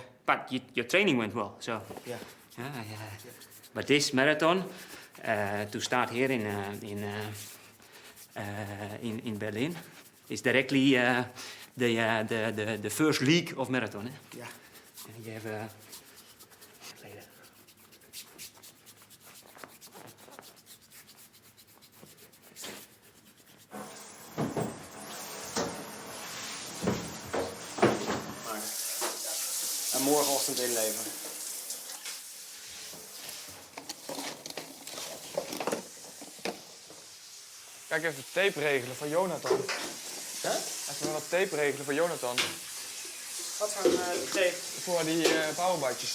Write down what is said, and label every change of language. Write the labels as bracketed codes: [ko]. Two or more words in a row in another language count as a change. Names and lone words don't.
[en] But your training went well, so. Yeah. But this marathon, to start here in Berlin, is directly the first league of marathon. Eh? Yeah. And you have [nl] En morgenochtend inleveren. Kijk even tape regelen voor Jonathan. Huh? Even wat tape regelen voor Jonathan. Wat voor tape? Voor die powerbikejes.